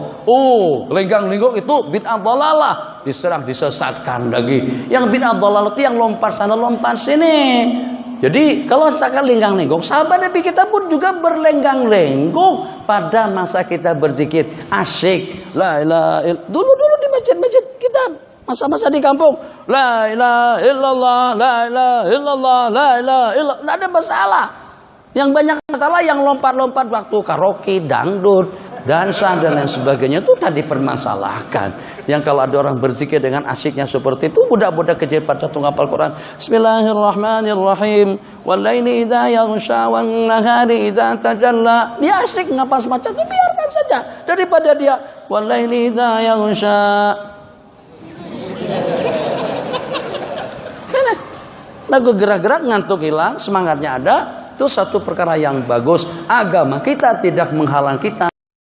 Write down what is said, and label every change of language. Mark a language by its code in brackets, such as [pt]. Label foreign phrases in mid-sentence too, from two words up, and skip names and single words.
[ms] Lenggang-lenggok itu [ar] بدعة ضلالة, [ms] diserang, disesatkan lagi. Yang [ar] بدعة ضلالة [ms] itu yang lompat sana lompat sini. Jadi kalau misalkan lenggang-lenggok, sahabat Nabi kita pun juga berlenggang-lenggok pada masa kita berzikir. Asyik. [ar] لا إله إلا الله. [ms] Dulu di masjid-masjid kita, masa-masa di kampung, [ar] لا إله إلا الله، لا إله إلا الله، لا إله إلا الله. [ms] Tidak ada masalah. Yang banyak masalah yang lompat-lompat waktu karaoke, dangdut, dansa dan lain sebagainya itu tadi permasalahkan. Yang kalau ada orang berzikir dengan asyiknya seperti itu, budak-budak kecil pada tunggapal Quran. [ar] بسم الله الرحمن الرحيم. والليل إذا يغشى والنهار إذا تجلى. [ms] Dia asyik ngapas macam itu, biarkan saja daripada dia [ar] والليل إذا يغشى. [ms] Lagu gerak-gerak ngantuk hilang, semangatnya ada. Itu satu perkara yang bagus. Agama kita tidak menghalang kita